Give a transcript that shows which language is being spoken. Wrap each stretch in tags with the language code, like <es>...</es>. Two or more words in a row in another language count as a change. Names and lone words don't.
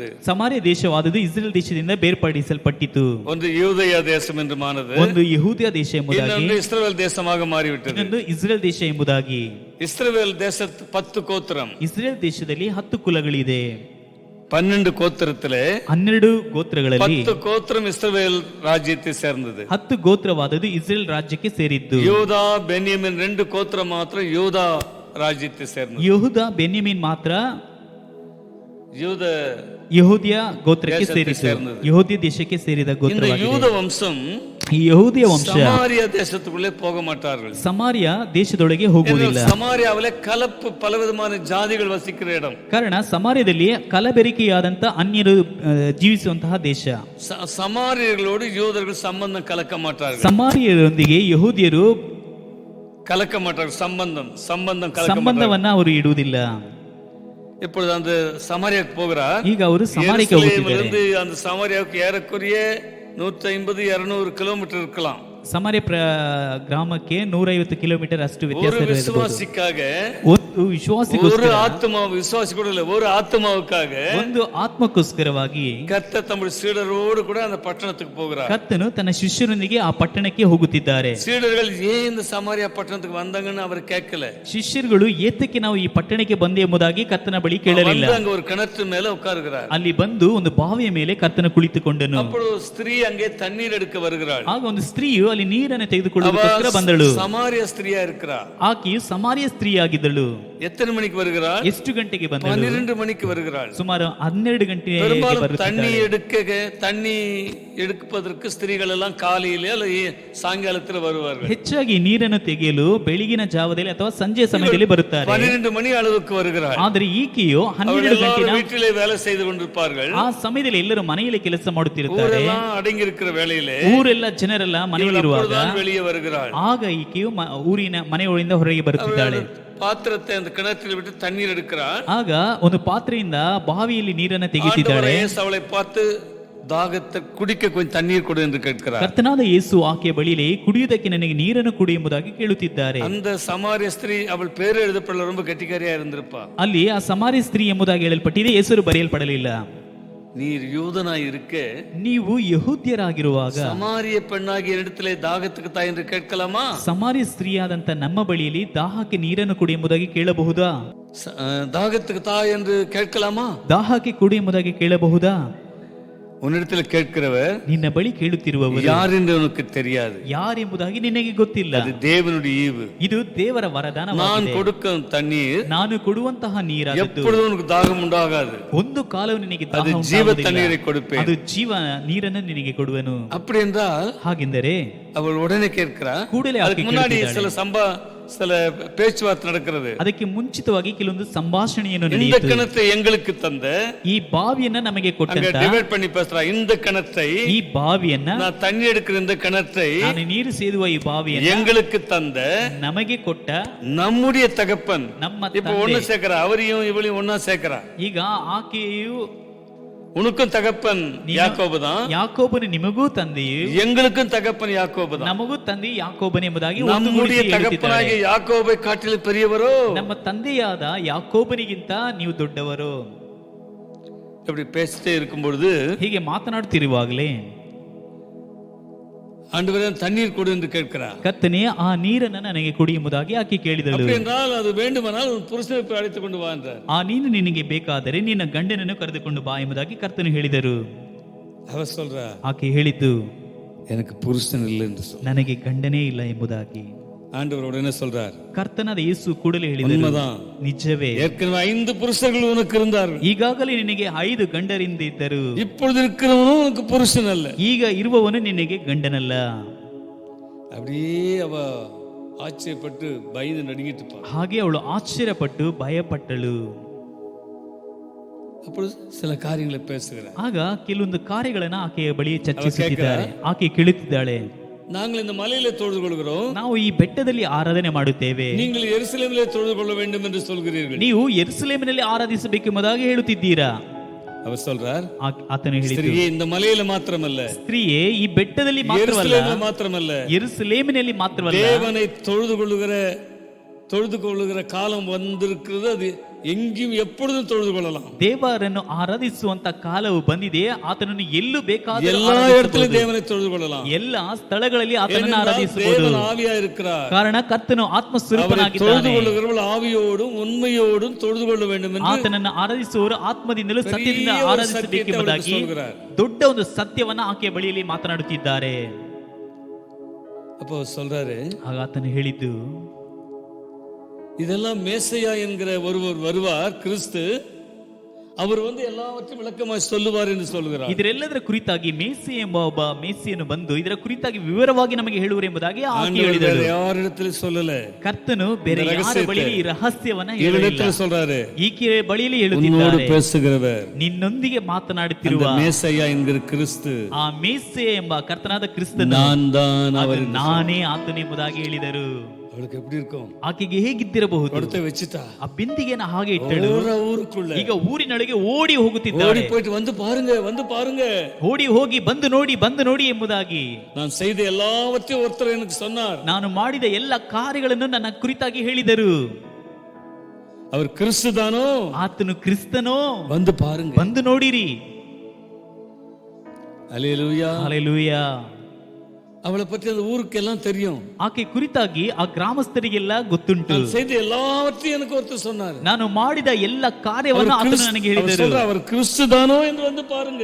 <kn>ಸಮಾರ್ಯ ದೇಶವಾದುದು ಇಸ್ರೇಲ್ ದೇಶದಿಂದ ಬೇರ್ಪಡಿಸಲ್ಪಟ್ಟಿತು.</kn> <ta>ஒன்று யூதயா தேசம் என்று மானது,</ta> <kn>ಒಂದು ಯಹೂದ್ಯ ದೇಶ ಎಂಬುದಾಗಿ,</kn> <ta>இன்னொன்று இஸ்ரவேல் தேசமாக மாறிவிட்டது.</ta> <kn>ಇನ್ನೊಂದು ಇಸ್ರೇಲ್ ದೇಶ ಎಂಬುದಾಗಿ.</kn> <ta>இஸ்ரவேல் தேசத்து 10 கோத்திரம்,</ta> <kn>ಇಸ್ರೇಲ್ ದೇಶದಲ್ಲಿ 10 ಕುಲಗಳಿದೆ.</kn> <ta>12 கோத்திரத்திலே</ta> <kn>12 ಗೋತ್ರಗಳಲ್ಲಿ</kn> <ta>10 கோத்திரம் இஸ்ரவேல் ராஜ்யத்தை சேர்ந்தது.</ta> <kn>10 ಗೋತ್ರವಾದದ್ದು ಇಸ್ರೇಲ್ ರಾಜ್ಯಕ್ಕೆ ಸೇರಿದ್ದು.</kn> <ta>யூதா பென்யமின் 2 கோத்திரம் மாத்திரம் யூதா ராஜ்யத்தை சேர்ந்தது.</ta> <kn>ಯಹೂದ ಬೆನ್ಯಾಮೀನ್ ಮಾತ್ರ</kn> <ta>யூத</ta> <kn>ಯಹೂದ್ಯ ಗೋತ್ರಕ್ಕೆ ದೇಶಕ್ಕೆ ಸೇರಿತು. ಸೇರಿದ್ದು. ಯಹೂದ್ಯ ದೇಶಕ್ಕೆ ಸೇರಿದ</kn> <ta>இந்த</ta> <kn>ಗೋತ್ರವಾಗಿದೆ.</kn> <ta>யூத வம்சம்</ta> <kn>ಈ ಯಹೂದಿಯ ವಂಶ</kn> <ta>சமாரியா தேசத்துக்குள்ளே போக மாட்டார்கள்.</ta> <kn>ಸಮಾರ್ಯ ದೇಶದೊಳಗೆ ಹೋಗುವುದಿಲ್ಲ.</kn> <ta>சமாரியாவிலே கலப்பு பலவிதமான ஜாதிகள் வசிக்கிற இடம்.</ta> <kn>ಕಾರಣ ಸಮಾರ್ಯದಲ್ಲಿ ಕಲಬೆರಕೆಯಾದಂತ ಅನ್ಯರು ಜೀವಿಸುವಂತಹ ದೇಶ.</kn> <ta>சமாரியர்களோடு யூதர்கள் சம்பந்தம் கலக்க மாட்டார்கள்.</ta> <kn>ಸಮಾರ್ಯರೊಂದಿಗೆ ಯಹೂದ್ಯರು</kn> <ta>கலக்க மாட்டார்கள். சம்பந்தம் கலக்க மாட்டார்கள்.</ta> <kn>ಸಂಬಂಧವನ್ನ ಅವರು ಇಡುವುದಿಲ್ಲ.</kn> <ta>இப்பொழுது அந்த சமாரியாவுக்கு போகிறார்.</ta> <kn>ಈಗ ಅವರು ಸಮಾರ್ಯಕ್ಕೆ ಹೋಗುತ್ತಿದ್ದಾರೆ.</kn> <ta>இருந்து அந்த சமாரியாவுக்கு ஏறக்குறைய 150-200 கிலோமீட்டர் இருக்கலாம்.</ta> <kn>ಸಮಾರ್ಯ ಗ್ರಾಮಕ್ಕೆ 150 ಕಿಲೋಮೀಟರ್ ಅಷ್ಟು</kn> <ta>ஒரு</ta> <kn>ವ್ಯತ್ಯಾಸ ಇರಬಹುದು.</kn> <ta>விசுவாசிக்காக,</ta> <kn>ಒಂದು ವಿಶ್ವಾಸಿಗೋಸ್ಕರ,</kn> <ta>ஒரு ஆத்மா, விசுவாசி கூட இல்ல, ஒரு ஆத்மாவுக்காக</ta> <kn>ಒಂದು ಆತ್ಮಕ್ಕೋಸ್ಕರವಾಗಿ</kn> <ta>கர்த்தர் தம்முடைய சீடரோடு கூட அந்த பட்டணத்துக்கு போகிறார்.</ta> <kn>ಕರ್ತನು ತನ್ನ ಶಿಷ್ಯರೊಂದಿಗೆ ಆ ಪಟ್ಟಣಕ್ಕೆ ಹೋಗುತ್ತಿದ್ದಾರೆ.</kn> <ta>சீடர்கள் ஏன் இந்த சமாரியா பட்டணத்துக்கு வந்தாங்கன்னு அவர் கேட்கல.</ta> <kn>ಶಿಷ್ಯರುಗಳು ಏತಕ್ಕೆ ನಾವು ಈ ಪಟ್ಟಣಕ್ಕೆ ಬಂದೆ ಎಂಬುದಾಗಿ ಕರ್ತನ ಬಳಿ ಕೇಳಲಿಲ್ಲ.</kn> <ta>வந்து அங்க ஒரு கிணற்று மேல உட்காருகிறார்.</ta> <kn>ಅಲ್ಲಿ ಬಂದು ಒಂದು ಬಾವಿಯ ಮೇಲೆ ಕರ್ತನ ಕುಳಿತುಕೊಂಡನು.</kn> <ta>அப்பொழுது ஸ்திரீ அங்கே தண்ணீர் எடுக்க வருகிறாள்.</ta> <kn>ಆಗ ಒಂದು ಸ್ತ್ರೀಯು ಅಲ್ಲಿ ನೀರನ್ನು ತೆಗೆದುಕೊಳ್ಳುವುದಕ್ಕೋಸ್ಕರ ಬಂದಳು.</kn> <ta>சமாரியா ஸ்திரீயா இருக்கிறார்.</ta> <kn>ಆಕೆಯು ಸಮಾರ್ಯ ಸ್ತ್ರೀಯಾಗಿದ್ದಳು.</kn> <ta>எத்தனை மணிக்கு வருகிறார்?</ta> <kn>ಎಷ್ಟು ಗಂಟೆಗೆ ಬಂದಳು?</kn> <ta>12 மணிக்கு வருகிறாள்.</ta> <kn>ಸುಮಾರು 12 ಗಂಟೆಗೆ</kn> <ta>பெரும்பாலும்</ta> <kn>ಬರುತ್ತಿದ್ದಾಳೆ.</kn> <ta>தண்ணி எடுப்பதற்கு ஸ்திரீகள் எல்லாம் காலையிலே அல்ல சாயங்காலத்தில் வருவார்கள்.</ta> <kn>ಹೆಚ್ಚಾಗಿ ನೀರನ್ನು ತೆಗೆಯಲು ಬೆಳಗಿನ ಜಾವದಲ್ಲಿ ಅಥವಾ ಸಂಜೆ ಸಮಯದಲ್ಲಿ ಬರುತ್ತಾರೆ.</kn> <ta>12 மணி அளவுக்கு வருகிறாள்.</ta> <kn>ಆದರೆ ಈಕೆಯು 12 ಗಂಟೆನ</kn> <ta>வீட்டிலே வேலை செய்து கொண்டிருப்பார்கள்.</ta> <kn>ಆ ಸಮಯದಲ್ಲಿ ಎಲ್ಲರೂ ಮನೆಯಲ್ಲಿ ಕೆಲಸ ಮಾಡುತ್ತಿರುತ್ತಾರೆ.</kn> <ta>ஊரெல்லாம் அடங்கி இருக்கிற வேளையிலே</ta> <kn>ಊರೆಲ್ಲ ಜನರೆಲ್ಲ ಮನೆಯಲ್ಲಿರುವಾಗ</kn> <ta>வெளியே வருகிறாள்.</ta> <kn>ಆಗ ಈಕೆಯು ಊರಿನ ಮನೆಯೊಳಗಿಂದ ಹೊರಗೆ ಬರುತ್ತಿದ್ದಾಳೆ.</kn> <ta>பாத்திரத்தை அந்த கிணற்றில் விட்டு தண்ணீர் எடுக்கிறாள்.</ta> <kn>ಆಗ ಒಂದು ಪಾತ್ರೆಯಿಂದ ಬಾವಿಯಲ್ಲಿ ನೀರನ್ನು ತೆಗೆಯುತ್ತಿದ್ದಾಳೆ.</kn> <ta>அவளை பார்த்து தாகத்தை குடிக்க கொஞ்சம் தண்ணீர் கொடு என்று கேட்கிறார்.</ta> <kn>ಕರ್ತನಾದ ಯೇಸು ಆಕೆಯ ಬಳಿಯಲ್ಲಿ ಕುಡಿಯುವುದಕ್ಕೆ ನನಗೆ ನೀರನ್ನು ಕೊಡಿ ಎಂಬುದಾಗಿ ಕೇಳುತ್ತಿದ್ದಾರೆ.</kn> <ta>அந்த சமாரிய ஸ்திரீ, அவள் பேர் எழுதப்படல, ரொம்ப கெட்டிக்காரியா இருந்திருப்பா.</ta> <kn>ಅಲ್ಲಿ ಆ ಸಮಾರ್ಯ ಸ್ತ್ರೀ ಎಂಬುದಾಗಿ ಹೇಳಲ್ಪಟ್ಟಿದೆ, ಹೆಸರು ಬರೆಯಲ್ಪಡಲಿಲ್ಲ.</kn> <ta>நீர் யூதனாய் இருக்க</ta> <kn>ನೀವು ಯಹೂದ್ಯರಾಗಿರುವಾಗ</kn> <ta>சமாரிய பெண்ணாகிய இடத்திலே தாகத்துக்கு தாய் என்று கேட்கலாமா?</ta> <kn>ಸಮಾರ್ಯ ಸ್ತ್ರೀಯಾದಂತ ನಮ್ಮ ಬಳಿಯಲ್ಲಿ ದಾಹಕ್ಕೆ ನೀರನ್ನು ಕೊಡಿ ಎಂಬುದಾಗಿ ಕೇಳಬಹುದಾ?</kn> <ta>தாகத்துக்கு தாய் என்று கேட்கலாமா?</ta> <kn>ದಾಹಕ್ಕೆ ಕೊಡಿ ಎಂಬುದಾಗಿ ಕೇಳಬಹುದಾ?</kn> <ta>உன்னிடத்துல கேட்கிறவர்</ta> <kn>ನಿನ್ನ ಬಳಿ ಕೇಳುತ್ತಿರುವವರು</kn> <ta>யார் என்று உனக்கு தெரியாது.</ta> <kn>ಯಾರೆಂಬುದಾಗಿ ನಿನಗೆ ಗೊತ್ತಿಲ್ಲ.</kn> <ta>அது தேவனுடைய ஈவு.</ta> <kn>ಇದು ದೇವರ</kn> <ta>நான்</ta> <kn>ವರದಾನವಾಗಿದೆ.</kn> <ta>கொடுக்கும் தண்ணீர்</ta> <kn>ನಾನು ಕೊಡುವಂತಹ ನೀರಾದದ್ದು</kn> <ta>எப்பொழுதும் உனக்கு தாகம் உண்டாகாது.</ta> <kn>ಒಂದು ಕಾಲವು ನಿನಗೆ</kn> <ta>அது</ta> <kn>ದಾಹ</kn> <ta>ஜீவ</ta> <kn>ಉಂಟಾಗುವುದಿಲ್ಲ.</kn> <ta>தண்ணீரை கொடுப்பேன்.</ta> <kn>ಅದು ಜೀವ ನೀರನ್ನು ನಿನಗೆ ಕೊಡುವೆನು.</kn> <ta>அப்படி என்றால்</ta> <kn>ಹಾಗೆಂದರೆ</kn> <ta>அவள் உடனே கேட்கிறார்.</ta> <kn>ಕೂಡಲೇ</kn> <ta>அதுக்கு</ta> <kn>ಆಕೆ</kn> <ta>முன்னாடி</ta> <kn>ಕೇಳುತ್ತಿದ್ದಾಳೆ.</kn> <ta>சில பேச்சுவார்த்தை நடக்கிறது.</ta> <kn>ಅದಕ್ಕೆ ಮುಂಚಿತವಾಗಿ ಕೆಲವೊಂದು ಸಂಭಾಷಣೆಯನ್ನು</kn> <ta>இந்த</ta> <kn>ನಡೆಯಿತು.</kn> <ta>கிணத்தை எங்களுக்கு தந்த,</ta> <kn>ಈ ಬಾವಿಯನ್ನ ನಮಗೆ</kn> <ta>அங்க</ta> <kn>ಕೊಟ್ಟಂತ,</kn> <ta>டிவைட் பண்ணி பேசுறா, இந்த கிணத்தை,</ta> <kn>ಈ ಬಾವಿಯನ್ನ,</kn> <ta>நான் தண்ணி எடுக்கிற இந்த கிணத்தை</ta> <kn>ನಾನು ನೀರು ಸೇದುವ ಈ ಬಾವಿಯನ್ನ</kn> <ta>எங்களுக்கு தந்த</ta> <kn>ನಮಗೆ ಕೊಟ್ಟ</kn> <ta>நம்முடைய தகப்பன்.</ta> <kn>ನಮ್ಮ</kn> <ta>இப்ப ஒண்ணு</ta> <kn>ತಂದೆ.</kn> <ta>சேர்க்கிறா, அவரையும் இவளையும் ஒன்னா சேர்க்கிறா.</ta> <kn>ಈಗ ಆಕೆಯು</kn> <ta>உனக்கும் தகப்பன் யாக்கோபு தான்,</ta> <kn>ಯಾಕೋಬನು ನಿಮಗೂ ತಂದೆಯು,</kn> <ta>எங்களுக்கும் தகப்பன் யாக்கோபு தான்.</ta> <kn>ನಮಗೂ ತಂದೆ ಯಾಕೋಬನ್ ಎಂಬುದಾಗಿ</kn> <ta>நம்முடைய தகப்பனாகிய யாக்கோபை காட்டிலும் பெரியவரோ,</ta> <kn>ನಮ್ಮ ತಂದೆಯಾದ ಯಾಕೋಬನಿಗಿಂತ ನೀವು ದೊಡ್ಡವರು.</kn> <ta>இப்படி பேசிட்டே இருக்கும் பொழுது</ta> <kn>ಹೀಗೆ ಮಾತನಾಡುತ್ತಿರುವಾಗಲೇ</kn> <ta>ஆண்டவரே தண்ணீர் கொடு என்று கேட்கிறார்.</ta> <kn>ಕರ್ತನೇ ಆ ನೀರನ್ನು ನನಗೆ ಕೊಡಿ ಎಂಬುದಾಗಿ ಆಕೆ ಕೇಳಿದಳು.</kn> <ta>அப்படி என்றால் அது வேண்டுமானால் உன் புருஷனை போய் அழைத்துக் கொண்டு வா என்றார்.</ta> <kn>ಆ ನೀನು ನಿನಗೆ ಬೇಕಾದರೆ ನಿನ್ನ ಗಂಡನನ್ನು ಕರೆದುಕೊಂಡು ಬಾ ಎಂಬುದಾಗಿ ಕರ್ತನು ಹೇಳಿದರು.</kn> <ta>அவர் சொல்றா,</ta> <kn>ಆಕೆ ಹೇಳಿತು,</kn> <ta>எனக்கு புருஷன் இல்லை என்று சொல்.</ta> <kn>ನನಗೆ ಗಂಡನೇ ಇಲ್ಲ ಎಂಬುದಾಗಿ.</kn> <ta>ஆண்டவர் உடனே சொல்றார்,</ta> <kn>ಕರ್ತನಾದ ಯೇಸು ಕೂಡಲೇ ಹೇಳಿದರು,</kn> <ta>உண்மைதான்,</ta> <kn>ನಿಜವೇ,</kn> <ta>ஏற்கனவே 5 புருஷர்கள் உனக்கு இருந்தார்கள்,</ta> <kn>ಈಗಾಗಲೇ ನಿನಗೆ 5 ಗಂಡರಿಂದ ಇದ್ದರು,</kn> <ta>இப்பொழுது இருக்கிறவனும் உனக்கு புருஷன் அல்ல.</ta> <kn>ಈಗ ಇರುವವನು ನಿನಗೆ ಗಂಡನಲ್ಲ.</kn> <ta>அப்படியே அவ ஆச்சரியப்பட்டு பயந்து நடுங்கிட்டு இருப்பாள்.</ta> <kn>ಹಾಗೆ ಅವಳು ಆಶ್ಚರ್ಯಪಟ್ಟು ಭಯಪಟ್ಟಳು.</kn> <ta>அப்பொழுது சில காரியங்களை பேசுகிறார்.</ta> <kn>ಆಗ ಕೆಲವೊಂದು ಕಾರ್ಯಗಳನ್ನ ಆಕೆಯ ಬಳಿ ಚರ್ಚಿಸುತ್ತಿದ್ದಾರೆ. ಆಕೆ ಕೇಳುತ್ತಿದ್ದಾಳೆ,</kn> <ta>நாங்கள் இந்த மலையிலே தொழுது கொள்கிறோம்,</ta> <kn>ನಾವು ಈ ಬೆಟ್ಟದಲ್ಲಿ ಆರಾಧನೆ ಮಾಡುತ್ತೇವೆ,</kn> <ta>நீங்கள் எருசலேமிலே தொழுது கொள்ள வேண்டும் என்று சொல்கிறீர்கள்.</ta> <kn>ನೀವು ಯೆರೂಸಲೇಮಿನಲ್ಲಿ ಆರಾಧಿಸಬೇಕೆಂಬುದಾಗಿ ಹೇಳುತ್ತಿದ್ದೀರಾ.</kn> <ta>அவர் சொல்றார்,</ta> <kn>ಆತನು ಹೇಳಿದ್ದು,</kn> <ta>ஸ்திரியே இந்த மலையில மாத்திரமல்ல,</ta> <kn>ಸ್ತ್ರೀಯೇ ಈ ಬೆಟ್ಟದಲ್ಲಿ ಮಾತ್ರವಲ್ಲ,</kn> <ta>எருசலேமில் மாத்திரமல்ல,</ta> <kn>ಯೆರೂಸಲೇಮಿನಲ್ಲಿ ಮಾತ್ರವಲ್ಲ,</kn> <ta>தேவனை தொழுது கொள்ளுகிற காலம் வந்திருக்கிறது. அது எங்கேயும் எப்பொழுதும் தொழுது கொள்ளலாம்.</ta> <kn>ದೇವರನ್ನು ಆರಾಧಿಸುವಂತ ಕಾಲವು ಬಂದಿದೆ. ಆತನನ್ನು ಎಲ್ಲೂ ಬೇಕಾದರೂ</kn> <ta>எல்லா</ta> <kn>ಆರಾಧಿಸಬಹುದು.</kn> <ta>இடத்திலும் தேவனை தொழுது கொள்ளலாம்.</ta> <kn>ಎಲ್ಲಾ ಸ್ಥಳಗಳಲ್ಲಿ ಆತನನ್ನು</kn> <ta>ஏனென்றால்</ta> <kn>ಆರಾಧಿಸಬಹುದು.</kn> <ta>தேவன் ஆவியா இருக்கிறார்.</ta> <kn>ಕಾರಣ ಕರ್ತನು</kn> <ta>அவரை</ta> <kn>ಆತ್ಮಸ್ವರೂಪನಾಗಿದ್ದಾನೆ.</kn> <ta>தொழுது கொள்ளுகிறவர்கள் ஆவியோடும் உண்மையோடும் தொழுது கொள்ள வேண்டும் என்று</ta> <kn>ಆತನನ್ನು ಆರಾಧಿಸುವವರು ಆತ್ಮದಿಂದಲೂ ಸತ್ಯದಿಂದ</kn> <ta>பெரிய ஒரு</ta> <kn>ಆರಾಧಿಸಬೇಕೆಂಬುದಾಗಿ</kn> <ta>சத்தியத்தை சொல்கிறார்.</ta> <kn>ದೊಡ್ಡ ಒಂದು ಸತ್ಯವನ್ನ ಆಕೆಯ ಬಳಿಯಲ್ಲಿ ಮಾತನಾಡುತ್ತಿದ್ದಾರೆ.</kn> <ta>அப்போ சொல்றாரு,</ta> <kn>ಆಗ ಆತನು ಹೇಳಿದ್ದು,</kn> <ta>இதெல்லாம் மேசையா என்கிற ஒருவர் வருவார், கிறிஸ்து. அவர் எல்லாவற்றையும் விளக்கமாக சொல்லுவார் என்று சொல்கிறார்.</ta> <kn>ಇದರೆಲ್ಲದರ ಕುರಿತಾಗಿ ಮೇಸಿ ಎಂಬ ಒಬ್ಬ ಮೇಸಿಯನ್ನು ಬಂದು ಇದರ ಕುರಿತಾಗಿ ವಿವರವಾಗಿ ನಮಗೆ ಹೇಳುವರು ಎಂಬುದಾಗಿ ಆಕೆ ಹೇಳಿದಳು.</kn> <ta>ಯಾರಿடத்தில் சொல்லல,</ta> <kn>ಕರ್ತನು ಬೇರೆ ಯಾರ ಬಳಿಯಲ್ಲಿ ಈ ರಹಸ್ಯವನ್ನ ಹೇಳಿಲ್ಲ.</kn> <ta>இவரிடத்தில் சொல்றாரு,</ta> <kn>ಈಕೆ ಬಳಿಯಲ್ಲಿ</kn> <ta>உன்னோடு</ta> <kn>ಹೇಳುತ್ತಿದ್ದಾರೆ,</kn> <ta>பேசுகிறவர்</ta> <kn>ನಿನ್ನೊಂದಿಗೆ ಮಾತನಾಡುತ್ತಿರುವ</kn> <ta>அந்த மேசையா என்கிற கிறிஸ்து,</ta> <kn>ಆ ಮೇಸೆ ಎಂಬ ಕರ್ತನಾದ ಕ್ರಿಸ್ತನು</kn> <ta>நான் தான் அவர்.</ta> <kn>ನಾನೇ ಆತನು ಎಂಬುದಾಗಿ ಹೇಳಿದರು.</kn> <ta>அவளுக்கு எப்படி இருக்கும்?</ta> <kn>ಆಕೆಗೆ ಹೇಗಿದ್ದಿರಬಹುದು?</kn> <ta>கொடுத்து வச்சுட்டா</ta> <kn>ಆ ಬಿಂದಿಗೆನ ಹಾಗೆ ಇಟ್ಟಳು.</kn> <ta>ஊருக்குள்ள</ta> <kn>ಈಗ ಊರಿನೊಳಗೆ ಓಡಿ</kn> <ta>ஓடி</ta> <kn>ಹೋಗುತ್ತಿದ್ದಾಳೆ.</kn> <ta>போயிட்டு வந்து பாருங்க,</ta> <kn>ಓಡಿ ಹೋಗಿ ಬಂದು ನೋಡಿ ಎಂಬುದಾಗಿ.</kn> <ta>நான் செய்த எல்லாவற்றையும் ஒருத்தர் எனக்கு சொன்னார்.</ta> <kn>ನಾನು ಮಾಡಿದ ಎಲ್ಲ ಕಾರ್ಯಗಳನ್ನು ನನ್ನ ಕುರಿತಾಗಿ ಹೇಳಿದರು.</kn> <ta>அவர் கிறிஸ்து தானோ?</ta> <kn>ಆತನು ಕ್ರಿಸ್ತನೋ?</kn> <ta>வந்து பாருங்க,</ta> <kn>ಬಂದು ನೋಡಿರಿ.</kn> <ta>அல்லேலூயா.</ta> <kn>ಹಲ್ಲೆಲೂಯಾ.</kn> <ta>அவளை பற்றி அந்த ஊருக்கு எல்லாம் தெரியும்.</ta> <kn>ಆಕೆ ಕುರಿತಾಗಿ ಆ ಗ್ರಾಮಸ್ಥರಿಗೆಲ್ಲ ಗೊತ್ತುಂಟು.</kn> <ta>நான் செய்த எல்லாவற்றையும் எனக்கு ஒருத்தர் சொன்னார்.</ta> <kn>ನಾನು ಮಾಡಿದ ಎಲ್ಲ ಕಾರ್ಯವನ್ನು ಆತನು ನನಗೆ ಹೇಳಿದರು.</kn> <ta>அவர் கிறிஸ்து தானோ என்று வந்து பாருங்க.</ta>